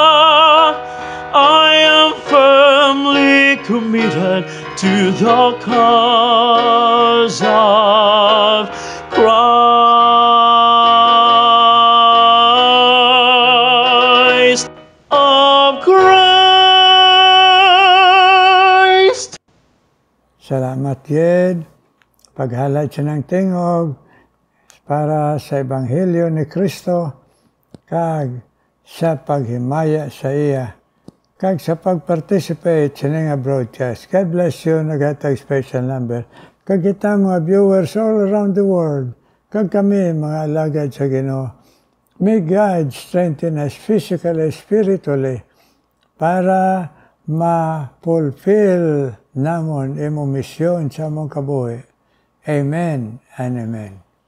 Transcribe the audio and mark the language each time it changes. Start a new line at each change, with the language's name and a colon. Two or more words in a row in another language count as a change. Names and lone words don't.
English: I am firmly committed to the cause of Christ, of Christ.
Hiligaynon: Salamat yed, paghalad siya ng tingog para sa Ebanghelyo ni Kristo, kag sa paghimaya sa iya, kag sa pag-participate sa nga broadcast.
English: God bless you,
Hiligaynon: nagatag
English: special number.
Hiligaynon: Kag kita mga
English: viewers all around the world,
Hiligaynon: kag kami mga alagad sa Ginoo.
English: May God strengthen us physically, spiritually,
Hiligaynon: para ma-fulfill namon imong misyon sa among kabuhi.
English: Amen and amen.